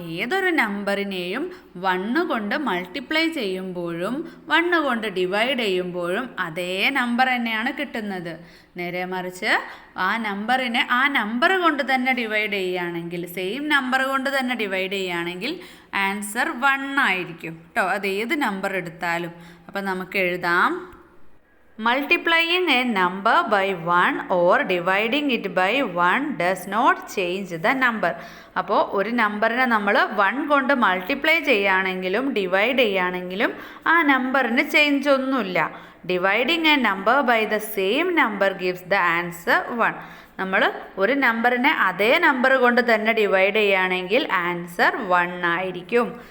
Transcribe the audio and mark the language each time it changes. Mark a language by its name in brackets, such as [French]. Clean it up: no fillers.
[Malayalam] ഏതൊരു നമ്പറിനെയും 1 കൊണ്ട് മൾട്ടിപ്ലൈ ചെയ്യുമ്പോഴും 1 കൊണ്ട് ഡിവൈഡ് ചെയ്യുമ്പോഴും അതേ നമ്പർ തന്നെയാണ് കിട്ടുന്നത്. നേരെ മറിച്ച് ആ നമ്പറിനെ ആ നമ്പർ കൊണ്ട് തന്നെ ഡിവൈഡ് ചെയ്യുകയാണെങ്കിൽ, സെയിം നമ്പർ കൊണ്ട് തന്നെ ഡിവൈഡ് ചെയ്യുകയാണെങ്കിൽ ആൻസർ 1 ആയിരിക്കും കേട്ടോ. അത് ഏത് നമ്പർ എടുത്താലും. അപ്പം നമുക്ക് എഴുതാം [English] Multiplying a number by 1 or dividing it by 1 does not change the number. [Malayalam] അപ്പോൾ ഒരു നമ്പറിനെ നമ്മൾ 1 കൊണ്ട് മൾട്ടിപ്ലൈ ചെയ്യുകയാണെങ്കിലും ഡിവൈഡ് ചെയ്യുകയാണെങ്കിലും ആ നമ്പറിന് ചേഞ്ച് ഒന്നുമില്ല. [English] Dividing a number by the same number gives the answer 1. [Malayalam] നമ്മൾ ഒരു നമ്പറിനെ അതേ നമ്പർ കൊണ്ട് തന്നെ ഡിവൈഡ് ചെയ്യുകയാണെങ്കിൽ ആൻസർ 1 ആയിരിക്കും.